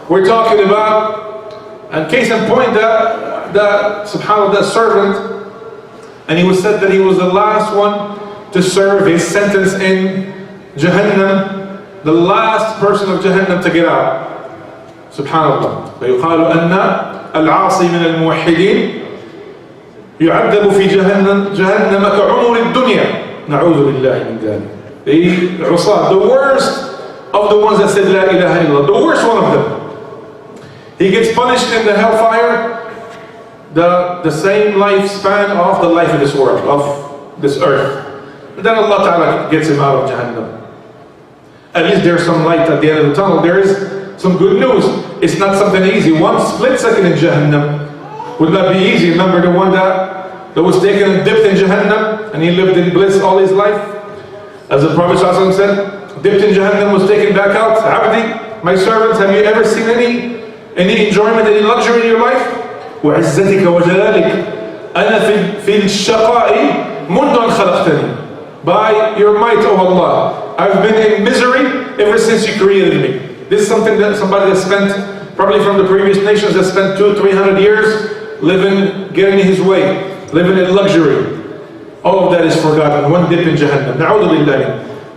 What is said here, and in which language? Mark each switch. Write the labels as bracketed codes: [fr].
[en] We're talking about, and case in point, that subhanAllah, that servant, and he was said that he was the last one to serve his sentence in Jahannam, the last person of Jahannam to get out. Subhanallah. [ar] فيقال أن العاصي من الموحدين يعذب في جهنم كعمر الدنيا نعوذ بالله من ذلك. [en] The عصاة, the worst of the ones that said La ilaha illallah, the worst one of them. He gets punished in the hellfire the same lifespan of the life of this world, of this earth. But then Allah Ta'ala gets him out of Jahannam. At least there's some light at the end of the tunnel. There is some good news. It's not something easy. 1 split second in Jahannam would not be easy. Remember the one that was taken and dipped in Jahannam, and he lived in bliss all his life? As the Prophet ﷺ said, dipped in Jahannam, was taken back out. Abdi, my servants, have you ever seen any enjoyment, any luxury in your life? [ar] وعزتك وجلالك أنا في الشقاء منذ أن خلقتني. [en] By your might, O Allah, I've been in misery ever since you created me. This is something that somebody that spent, probably from the previous nations, that spent 200-300 years living, getting his way, living in luxury. All of that is forgotten. 1 dip in Jahannam. Na'udhu billahi.